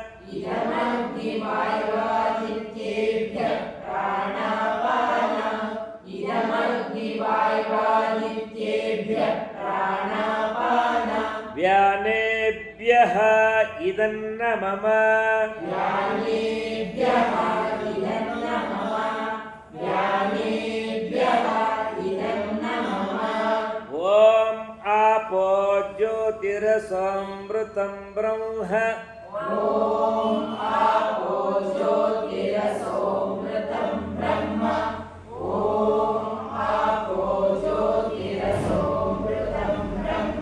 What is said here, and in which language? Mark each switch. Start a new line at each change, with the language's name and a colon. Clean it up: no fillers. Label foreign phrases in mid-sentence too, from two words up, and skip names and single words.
Sanskrit: ಇದಮಗ್ನಿವಾಯುವಾದಿತ್ಯೇಭ್ಯಃ ಪ್ರಾಣಾಪಾನ ಇದಮಗ್ನಿವಾಯುವಾದಿತ್ಯೇಭ್ಯಃ ಪ್ರಾಣಾಪಾನ. ವ್ಯಾನೇಭ್ಯಃ ಇದನ್ನ ಮಮ ವ್ಯಾನೇಭ್ಯಃ ಇದನ್ನ ಮಮ ವ್ಯಾನೇಭ್ಯಃ ಇದನ್ನ ಮಮ. ಓಂ ಆಪೋ ಜ್ಯೋತಿರಸಮೃತಂ ಬ್ರಹ್ಮ ಓಂ ಆಪೋ ಜ್ಯೋತಿರಸೋಮೃತಂ ಬ್ರಹ್ಮ ಓಂ ಆಪೋ ಜ್ಯೋತಿರಸೋಮೃತಂ ಬ್ರಹ್ಮ.